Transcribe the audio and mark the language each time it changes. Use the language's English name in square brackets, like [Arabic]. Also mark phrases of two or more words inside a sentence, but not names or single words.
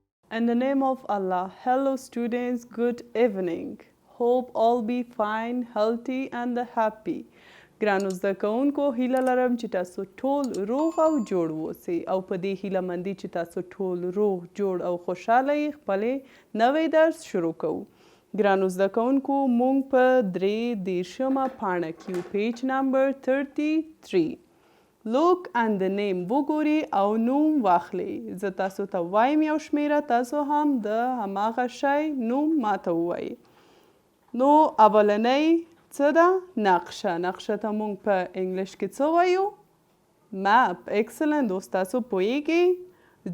[English] In the name of Allah, hello students, good evening. Hope all be fine, healthy and happy. [Pashto] ګرانو زده کوونکو هیله لرم چې تاسو ټول روغ او جوړ اوسئ او په دې هیله مندي چې تاسو ټول روغ جوړ او خوشحاله یې خپلې نوی درس شروع کوو. ګرانو زده کوونکو موږ په 33مه پاڼه کې یو [English] page number [Pashto] 33. [English] look and the name [Pashto] وګورئ او نوم واخلئ. زه تاسو ته وایم یو شمیره، تاسو هم د هماغه شی نوم ماته ووایئ. نو اولنۍ څه ده؟ نقشه. نقشه ته موږ په انګلیش کې څه وایو؟ مپ. اکسلنت، اوس تاسو پوهیږئ.